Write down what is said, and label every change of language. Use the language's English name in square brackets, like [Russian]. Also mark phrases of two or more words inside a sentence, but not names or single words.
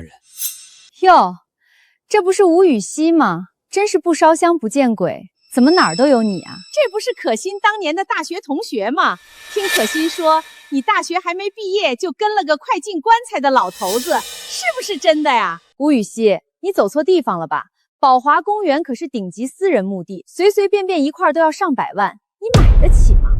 [Chinese] 喲，這不是吳雨熙嗎？真是不燒香不見鬼，怎麼哪兒都有你啊？這不是可心當年的大學同學嗎？聽可心說，你大學還沒畢業就跟了個快進棺材的老頭子，是不是真的呀？吳雨熙，你走錯地方了吧？寶華公園可是頂級私人墓地，隨隨便便一塊都要上百萬，你買得起嗎？